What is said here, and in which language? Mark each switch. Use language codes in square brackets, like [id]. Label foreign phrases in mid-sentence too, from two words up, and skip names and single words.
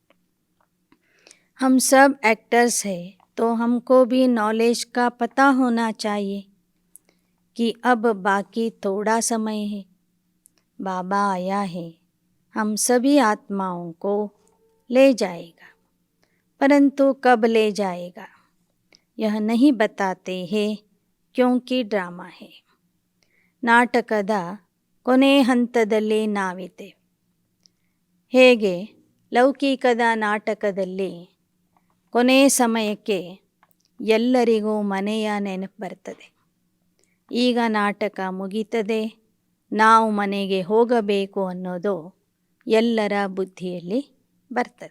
[hi] हम सब एक्टर्स हैं तो हमको भी नॉलेज का पता होना चाहिए कि अब बाकी थोड़ा समय है. बाबा आया है, हम सभी आत्माओं को ले जाएगा, परंतु कब ले जाएगा यह नहीं बताते हैं क्योंकि ड्रामा है. [kn] ನಾಟಕದ ಕೊನೆ ಹಂತದಲ್ಲಿ ನಾವಿದ್ದೇವೆ. ಹೇಗೆ ಲೌಕಿಕದ ನಾಟಕದಲ್ಲಿ ಕೊನೆ ಸಮಯಕ್ಕೆ ಎಲ್ಲರಿಗೂ ಮನೆಯ ನೆನಪು ಬರ್ತದೆ. ಈಗ ನಾಟಕ ಮುಗೀತದೆ, ನಾವು ಮನೆಗೆ ಹೋಗಬೇಕು ಅನ್ನೋದು ಎಲ್ಲರ ಬುದ್ಧಿಯಲ್ಲಿ ಬರ್ತದೆ.